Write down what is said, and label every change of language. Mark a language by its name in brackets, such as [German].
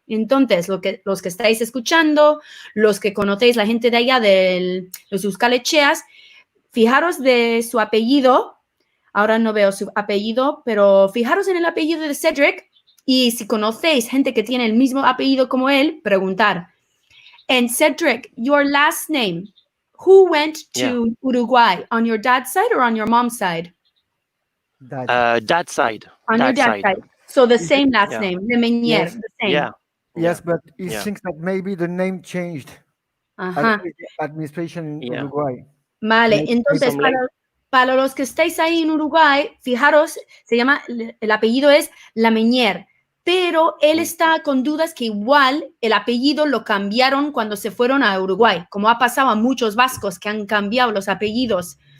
[Spanish] Entonces, los que estáis escuchando, los que conocéis la gente de allá, de los Euskalcheas, fijaros de su apellido. Ahora no veo su apellido, pero fijaros en el apellido de Cedric y si conocéis gente que tiene el mismo apellido como él, preguntar. [English] And Cedric, your last name, who went to Uruguay, on your dad's side or on your mom's side? Dad's side. On your dad's side. So the same last name, Lemenier, yes. the same. Yeah. Yes, but he thinks that maybe the name changed. Administration in Uruguay. [Spanish] Vale, entonces para los que estáis ahí en Uruguay, fijaros, se llama, el apellido es Lamenier, pero él está con dudas que igual el apellido lo cambiaron cuando se fueron a Uruguay, como ha pasado a muchos vascos que han cambiado los apellidos.